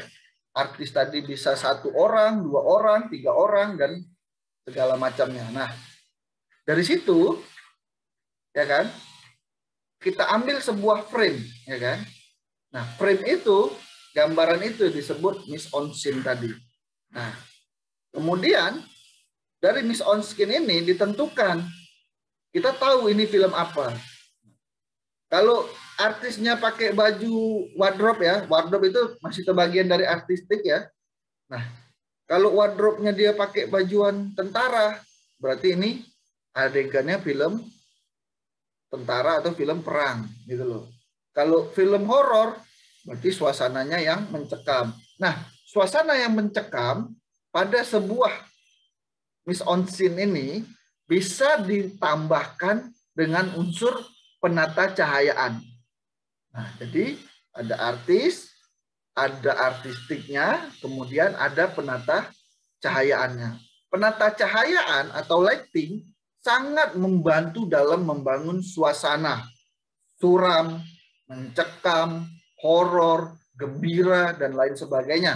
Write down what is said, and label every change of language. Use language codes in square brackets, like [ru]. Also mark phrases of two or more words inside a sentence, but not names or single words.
[id] Artis tadi bisa 1 orang, 2 orang, 3 orang, dan segala macamnya. Nah, dari situ, ya kan? Kita ambil sebuah frame, ya kan? Nah, frame itu, gambaran itu disebut [fr] mise en scène [id] tadi. Nah, kemudian dari [fr] mise en scène [id] ini ditentukan kita tahu ini film apa. Kalau artisnya pakai baju wardrobe ya, wardrobe itu masih terbagian dari artistik ya. Nah, kalau wardrobe-nya dia pakai bajuan tentara, berarti ini adegannya film tentara atau film perang gitu loh. Kalau film horor, berarti suasananya yang mencekam. Nah, suasana yang mencekam pada sebuah [fr] mise en scène [id] ini bisa ditambahkan dengan unsur penata cahayaan. Nah, jadi ada artis, ada artistiknya, kemudian ada penata cahayaannya. Penata cahayaan atau lighting sangat membantu dalam membangun suasana suram, mencekam, horor, gembira, dan lain sebagainya.